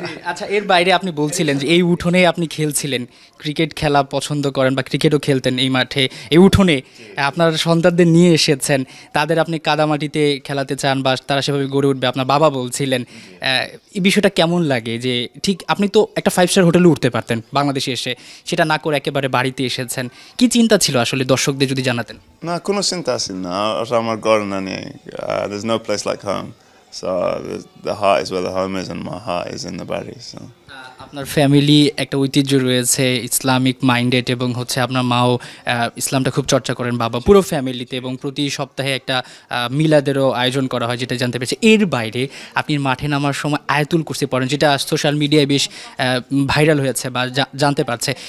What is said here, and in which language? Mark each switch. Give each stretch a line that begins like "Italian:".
Bangla: আচ্ছা, এর বাইরে আপনি বলছিলেন যে এই উঠোনে আপনি খেলছিলেন, ক্রিকেট খেলা পছন্দ করেন বা ক্রিকেটও খেলতেন এই মাঠে, এই উঠোনে আপনার সন্তানদের নিয়ে এসেছেন, তাদের আপনি কাদামাটিতে খেলাতে চান বা তারা সেভাবে গড়ে উঠবে, আপনার বাবা বলছিলেন। এই বিষয়টা কেমন লাগে যে ঠিক আপনি তো একটা 5 স্টার হোটেলে উঠতে পারতেন বাংলাদেশে এসে, সেটা না করে একেবারে বাড়িতে এসেছেন, কি চিন্তা ছিল আসলে দর্শকদের যদি জানাতেন? না, কোনো চিন্তা আছে না, ওটা আমার ঘর না নিয়ে।
English: There's no place like home, so the heart is where the home is and my heart is in the body. So
Bangla: আপনার ফ্যামিলি একটা ঐতিহ্য রয়েছে ইসলামিক মাইন্ডেড, এবং হচ্ছে আপনার মাও ইসলামটা খুব চর্চা করেন, বাবা, পুরো ফ্যামিলিতে, এবং প্রতি সপ্তাহে একটা মিলাদেরও আয়োজন করা হয়, যেটা জানতে পেরেছি। এর বাইরে আপনি মাঠে নামার সময় আয়াতুল কুরসি পড়েন, যেটা সোশ্যাল মিডিয়ায় বেশ ভাইরাল হয়েছে বা জানতে পারছে।